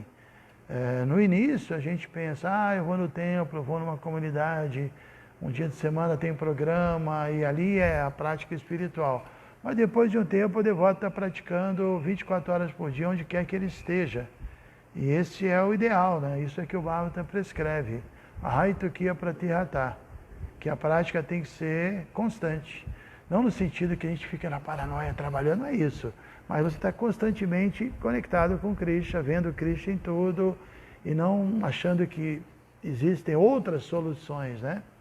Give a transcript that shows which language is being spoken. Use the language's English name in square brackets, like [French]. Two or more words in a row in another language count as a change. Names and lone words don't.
[Portuguese] No início a gente pensa, eu vou no templo, eu vou numa comunidade, um dia de semana tem programa e ali é a prática espiritual. Mas depois de um tempo o devoto está praticando 24 horas por dia, onde quer que ele esteja. E esse é o ideal, né? Isso é que o Bhagavatam prescreve. [Sanskrit] Ahaitukiya pratihata, [Portuguese] que a prática tem que ser constante. Não no sentido que a gente fica na paranoia trabalhando, não é isso. Mas você está constantemente conectado com Krishna, vendo Krishna em tudo, e não achando que existem outras soluções, né?